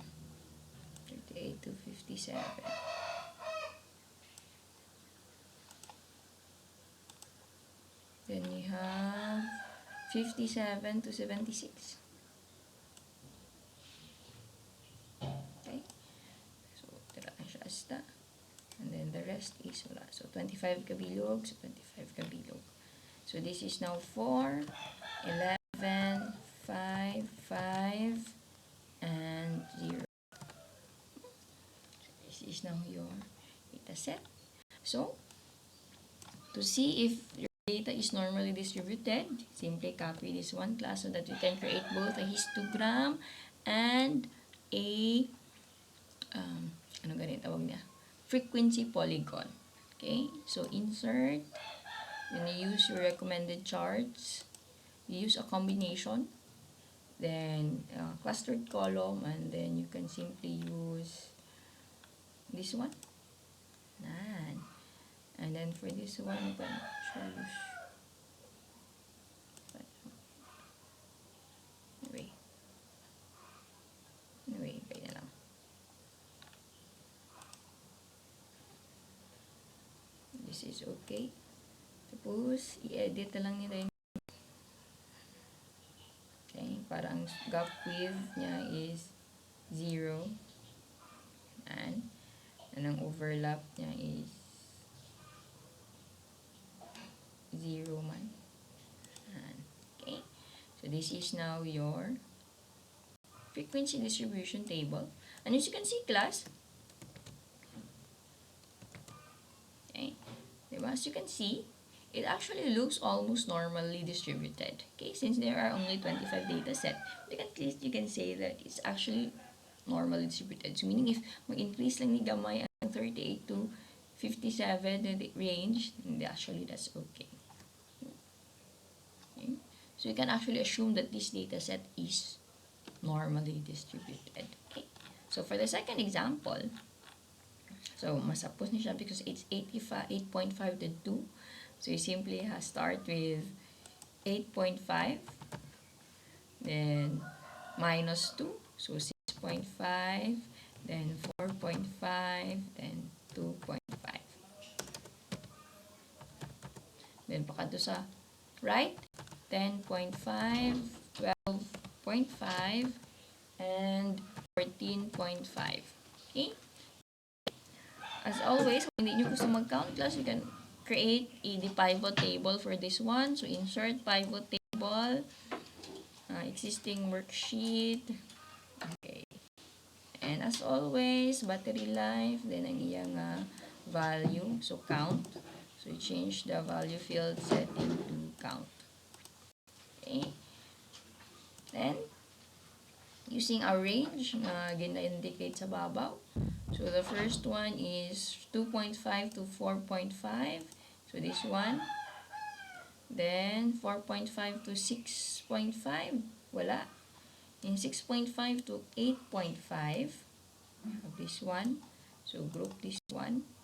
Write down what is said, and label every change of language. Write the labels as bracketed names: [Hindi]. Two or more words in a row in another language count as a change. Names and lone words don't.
[English] 38 to 57. Then you have 57 to 76. Okay? So, [Hiligaynon] tira lang siya asta. [English] And then the rest is wala. [Hiligaynon] So, 25 kabilog. So, 25 kabilog. [English] So, this is now 4, 11, 5, 5, and 0. So, this is now your data set. So, to see if your data is normally distributed, simply copy this one class so that you can create both a histogram and a [Filipino] ano ganito tawag niya? [English] Frequency polygon. Okay? So, insert. Then you use your recommended charts. You use a combination. Then, clustered column. And then, you can simply use this one. And then, for this one, you can choose. Anyway, [Filipino] kaya na lang. [English] This is okay. [Filipino] Tapos, i-edit na lang nila yun. Okay, parang [English] gap width [Filipino] niya is 0. [Hiligaynon] And ang overlap niya is 0 man. [English] And, okay. So, this is now your frequency distribution table. And as you can see, class, okay, diba? As you can see, it actually looks almost normally distributed. Okay, since there are only 25 data set, at least you can say that it's actually normally distributed. So, meaning if [Hiligaynon] mag-increase lang ni gamay ang [English] 38 to 57 the range, then actually that's okay. Okay. So, you can actually assume that this data set is normally distributed. Okay. So, for the second example, so, [Hiligaynon] masapos ni siya [English] because it's [Hiligaynon] 8.5 to 2. [English] So, you simply start with 8.5, then minus 2, so 6.5, then 4.5, then 2.5. Then, [Hiligaynon] pakadto sa right, 10.5, 12.5, and 14.5. [English] Okay? As always, [Filipino] kung hindi nyo gusto mag-count [English] class, you can create the pivot table for this one. So, insert pivot table, existing worksheet. Okay. And as always, battery life, then [Hiligaynon] ang iyang [English] value. So, count. So, you change the value field setting to count. Okay. Then, using a range [Hiligaynon] na gina-indicate sa babaw. [English] So, the first one is 2.5 to 4.5. So, this one. Then, 4.5 to 6.5. Wala. In 6.5 to 8.5. We have this one. So, group this one.